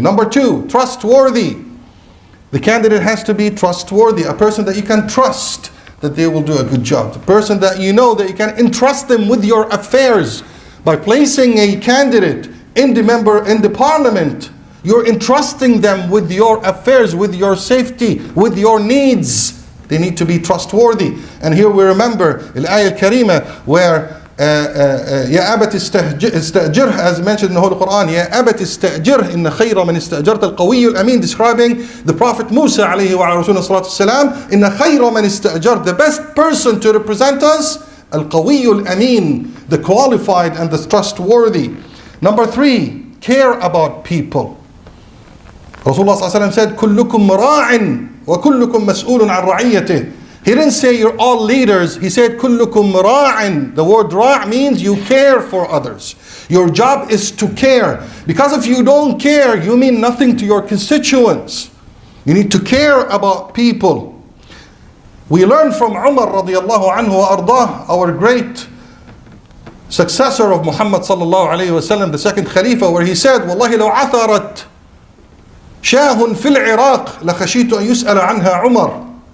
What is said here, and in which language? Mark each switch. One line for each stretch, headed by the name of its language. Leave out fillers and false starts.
English: Number 2, trustworthy. The candidate has to be trustworthy, a person that you can trust that they will do a good job. The person that you know that you can entrust them with your affairs. By placing a candidate in the parliament, you're entrusting them with your affairs, with your safety, with your needs. They need to be trustworthy. And here we remember
Arabic: الآية الكريمة
English: where
Arabic: يا أبت استأجره,
English: as mentioned in the Holy Quran,
Arabic: يا أبت استأجره إن خير من استأجرت القوي الأمين,
English: describing the Prophet Musa
Arabic: عليه وعلى رسولنا الصلاة والسلام. إن خير من استأجرت,
English: the best person to represent us,
Arabic: القوي الأمين,
English: the qualified and the trustworthy. Number 3, care about people.
Arabic: Rasulullah صلى الله عليه وسلم said كلكم راع وكلكم مسؤول عن رعيته.
English: He didn't say you're all leaders. He said
Arabic: كلكم راع.
English: The word راع means you care for others. Your job is to care. Because if you don't care, you mean nothing to your constituents. You need to care about people. We learn from Umar radiallahu anhu wa ardah, our great successor of Muhammad sallallahu alayhi wa sallam, the second Khalifa, where he said,
Arabic: والله لو عثرت شاه في العراق لخشيت أن يسأل عنها عمر.